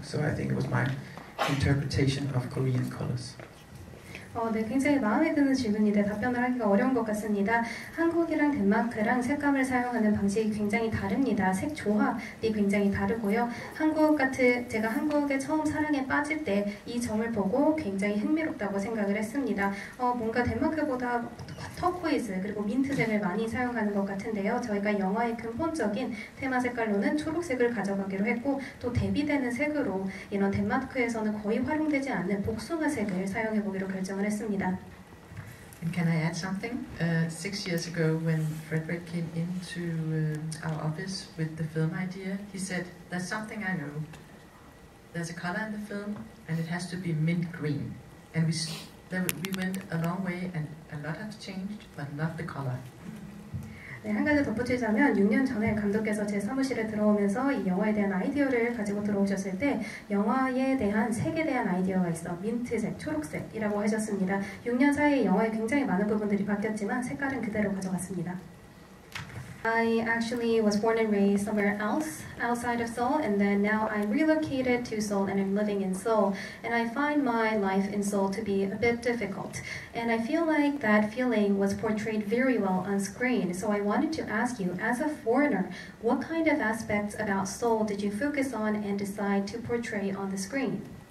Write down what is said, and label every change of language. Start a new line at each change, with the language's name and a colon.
English: So I think it was my interpretation of Korean colors.
Korean: 네, 굉장히 마음에 드는 질문인데 답변을 하기가 어려운 것 같습니다. 한국이랑 덴마크랑 색감을 사용하는 방식이 굉장히 다릅니다. 색 조합이 굉장히 다르고요. 제가 한국의 처음 사랑에 빠질 때 이 점을 보고 굉장히 흥미롭다고 생각을 했습니다. 뭔가 덴마크보다 터코이즈 그리고 민트색을 많이 사용하는 것 같은데요. 저희가 영화의 근본적인 테마 색깔로는 초록색을 가져가기로 했고 또 대비되는 색으로 이런 덴마크에서는 거의 활용되지 않는 복숭아색을 사용해보기로 결정을 했습니다.
English: And can I add something? 6 years ago, when Frederick came into our office with the film idea, he said, "There's something I know. There's a color in the film, and it has to be mint green." And we went a long way, and a lot has changed, but not the color.
Korean: 네, 한 가지 덧붙이자면 6년 전에 감독께서 제 사무실에 들어오면서 이 영화에 대한 아이디어를 가지고 들어오셨을 때 영화에 대한 색에 대한 아이디어가 있어 민트색, 초록색이라고 하셨습니다. 6년 사이에 영화에 굉장히 많은 부분들이 바뀌었지만 색깔은 그대로 가져갔습니다.
English: I actually was born and raised somewhere else outside of Seoul, and then now I relocated to Seoul and I'm living in Seoul, and I find my life in Seoul to be a bit difficult, and I feel like that feeling was portrayed very well on screen. So I wanted to ask you, as a foreigner, what kind of aspects about Seoul did you focus on and decide to portray on the screen?